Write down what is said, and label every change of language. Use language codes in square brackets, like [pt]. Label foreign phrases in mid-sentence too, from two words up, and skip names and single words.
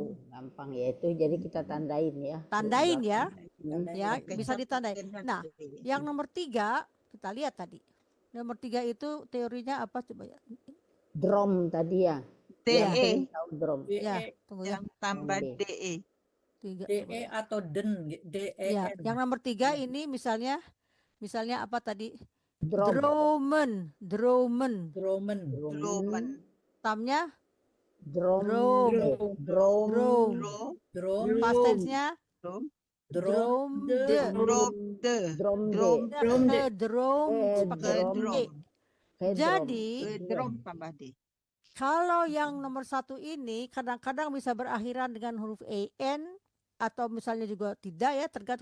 [id] Gampang ya itu, jadi kita tandain ya. Tandain ya. Ya, bisa ditandain. Nah, yang nomor 3 kita lihat tadi. Nomor 3 itu teorinya apa coba ya? Drum tadi ya. DE. Drum. Ya, tunggu ya. Yang tambah DE. DE atau den. DE. Ya, yang nomor 3 ini misalnya apa tadi? Drum. Dromen. Tamnya Drom. [en] Past tense- [id] nya Jadi kalau yang nomor 1 ini kadang-kadang bisa berakhiran dengan huruf en atau misalnya juga tidak ya, tergantung.